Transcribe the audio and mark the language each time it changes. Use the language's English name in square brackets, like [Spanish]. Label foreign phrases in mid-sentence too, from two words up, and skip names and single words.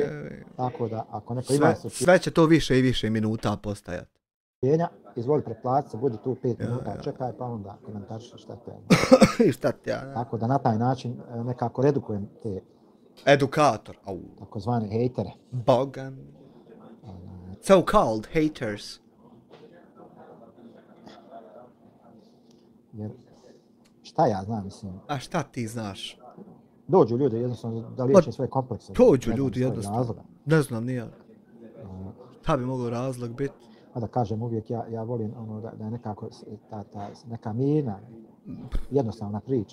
[Bosnian] Tako da ako neko ima sve će to više i više minuta postajati. Izvoli pretplatiti, budi tu 5 minuta, čekaj pa onda komentarše šta te. Tako da na taj način nekako redukujem te edukator, takozvane hejtere. [English] Bogan. So-called haters. [Bosnian] Jer šta ja znam, mislim. A šta ti znaš? Dođu ljudi jednostavno da liječe svoje komplekse. Dođu ljudi jednostavno. Ne znam ni ja. Šta bi mogao razlog biti? A da kažem uvijek, ja volim da je nekako neka mirna, jednostavna priča.